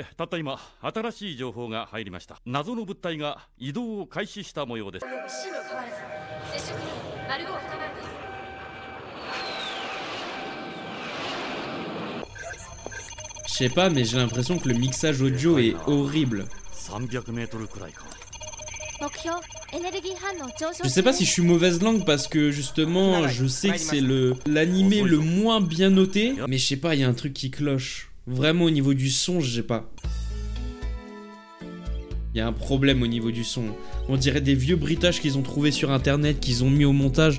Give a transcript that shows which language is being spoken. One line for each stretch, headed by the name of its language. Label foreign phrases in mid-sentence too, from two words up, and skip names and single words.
French: Je sais pas, mais j'ai l'impression que le mixage audio est horrible.
Japanese: 300 メートルくらいか。目標
French: Je sais pas si je suis mauvaise langue parce que justement je sais que c'est l'animé le moins bien noté. Mais je sais pas, il y a un truc qui cloche. Vraiment au niveau du son, je sais pas. Il y a un problème au niveau du son. On dirait des vieux bruitages qu'ils ont trouvés sur internet, qu'ils ont mis au montage.